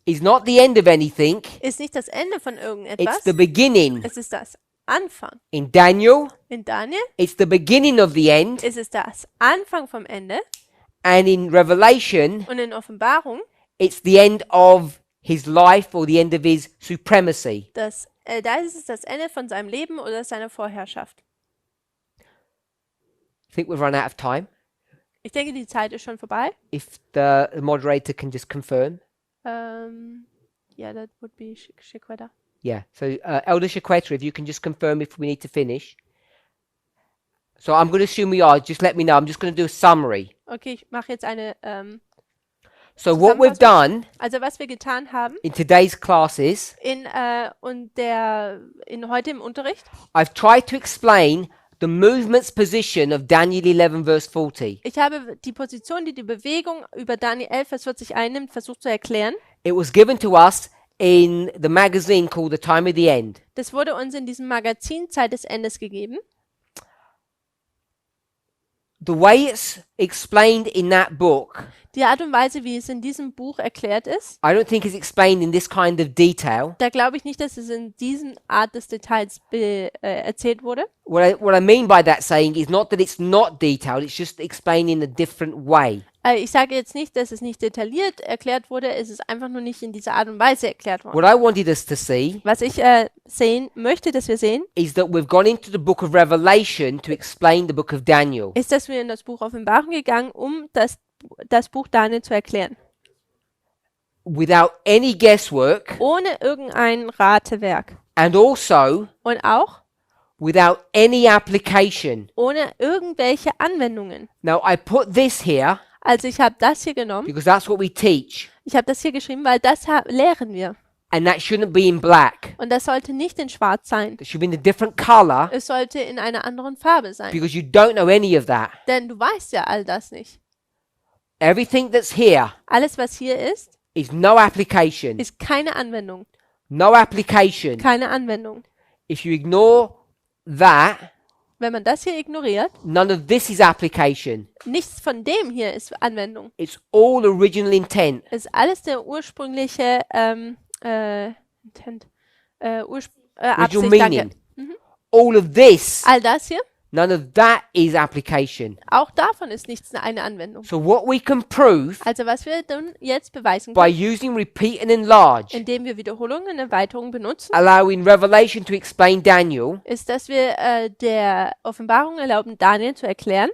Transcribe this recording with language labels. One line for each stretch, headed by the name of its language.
English: is not the end of anything.
German: ist nicht das Ende von
English: It's
German: irgendetwas.
English: the beginning.
German: Es ist das Anfang.
English: In Daniel,
German: In Daniel
English: it's the beginning of the end.
German: ist es das Anfang vom Ende.
English: And in Revelation,
German: Und in Offenbarung,
English: it's the end of his life or the end of his supremacy.
German: da ist es das Ende von seinem Leben oder seiner Vorherrschaft.
English: I think we've run out of time.
German: Ich denke, die Zeit ist schon vorbei.
English: If the moderator can just confirm. Yeah, that would be Shikweda. Yeah. So, Elder Shaqueta, if you can just confirm if we need to finish. So I'm going to assume we are. Just let me know. I'm just going to do a summary.
German: Okay, ich mache jetzt eine
English: So what we've done
German: Also was wir getan haben
English: in today's classes,
German: in heute im Unterricht,
English: I've tried to explain the movement's position of Daniel 11 verse 40.
German: ich habe die Position, die die Bewegung über Daniel 11, Vers 40 einnimmt, versucht zu erklären.
English: It was given to us in the magazine called The Time of the End.
German: Das wurde uns in diesem Magazin Zeit des Endes gegeben.
English: The way it's explained in that book,
German: Die Art und Weise, wie es in diesem Buch erklärt ist,
English: I don't think is explained in this kind of detail.
German: da glaube ich nicht, dass es in diesen Art des Details erzählt wurde.
English: What I mean by that saying is not that it's not detailed, it's just explained in a different way.
German: Ich sage jetzt nicht, dass es nicht detailliert erklärt wurde, es ist einfach nur nicht in dieser Art und Weise erklärt worden.
English: What I wanted us to see
German: Was ich sehen möchte, dass wir sehen,
English: is that we've gone into the book of Revelation to explain the book of Daniel.
German: ist, dass wir in das Buch Offenbarung gegangen, um das Buch Daniel zu erklären.
English: Without any guesswork
German: Ohne irgendein Ratewerk.
English: and also
German: Und auch
English: without any application.
German: ohne irgendwelche Anwendungen.
English: Now I put this here
German: Also ich habe das hier genommen.
English: because that's what we teach,
German: Ich habe das hier geschrieben, weil das lehren wir.
English: and that shouldn't be in black.
German: Und das sollte nicht in schwarz sein.
English: It should be in a different color
German: Es sollte in einer anderen Farbe sein.
English: because you don't know any of that.
German: Denn du weißt ja all das nicht.
English: Everything that's here
German: Alles, was hier ist,
English: is no application.
German: ist keine Anwendung.
English: No application.
German: Keine Anwendung.
English: If you ignore that,
German: Wenn man das hier ignoriert,
English: none of this is application.
German: nichts von dem hier ist Anwendung.
English: It's all original intent.
German: Ist alles der ursprüngliche Intent,
English: Original
German: Absicht.
English: meaning.
German: Danke.
English: All of this
German: All das hier
English: None of that is application.
German: Auch davon ist nichts eine Anwendung.
English: So what we can prove
German: Also was wir dann jetzt beweisen
English: by
German: können,
English: using repeat and enlarge,
German: indem wir Wiederholungen und Erweiterungen benutzen,
English: allowing Revelation to explain Daniel,
German: ist, dass wir der Offenbarung erlauben, Daniel zu erklären,